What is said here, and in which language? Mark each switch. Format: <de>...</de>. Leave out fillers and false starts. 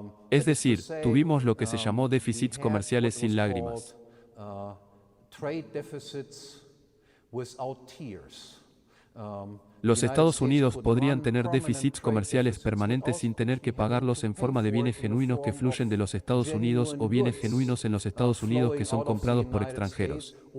<es>Es decir, tuvimos lo que se llamó déficits comerciales sin lágrimas.</es> <en>Trade deficits without tears.</en> <es>Los Estados Unidos podrían tener déficits comerciales permanentes sin tener que pagarlos en forma de bienes genuinos que fluyen de los Estados Unidos o bienes genuinos en los Estados Unidos que son comprados por extranjeros.</es>